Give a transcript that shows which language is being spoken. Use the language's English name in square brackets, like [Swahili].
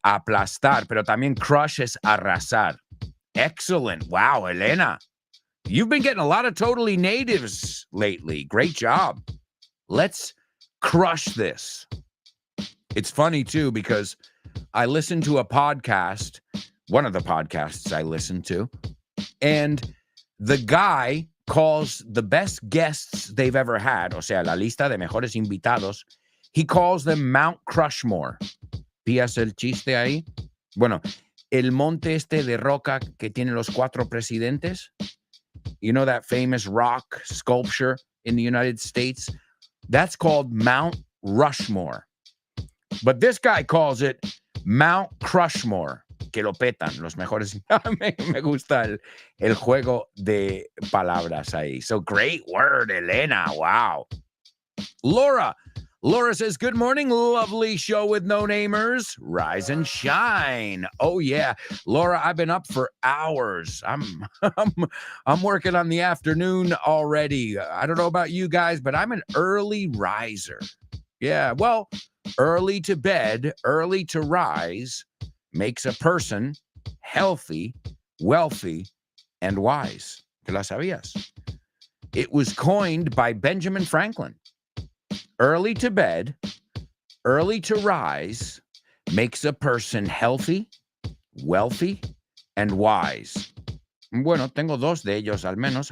[Spanish] Aplastar, pero también crush es arrasar. [English] Excellent. Wow, Elena. You've been getting a lot of totally natives lately. Great job. Let's crush this. It's funny, too, because I listened to a podcast, one of the podcasts I listened to, and the guy calls the best guests they've ever had, [Spanish] o sea, la lista de mejores invitados, [English] he calls them Mount Crushmore. [Spanish] ¿Pillas el chiste ahí? Bueno, el monte este de roca que tiene los 4 presidentes. [English] You know that famous rock sculpture in the United States? That's called Mount Rushmore. But this guy calls it Mount Crushmore. [Spanish] Que lo petan, los mejores. me gusta el juego de palabras ahí. [English] So great word, Elena. Wow. Laura says, good morning, lovely show with no namers. Rise and shine. Oh, yeah. Laura, I've been up for hours. I'm working on the afternoon already. I don't know about you guys, but I'm an early riser. Yeah, well, early to bed, early to rise makes a person healthy, wealthy, and wise. [Spanish] ¿Te la sabías? [English] It was coined by Benjamin Franklin. Early to bed, early to rise makes a person healthy, wealthy, and wise. [Spanish] Bueno, tengo 2 de ellos al menos.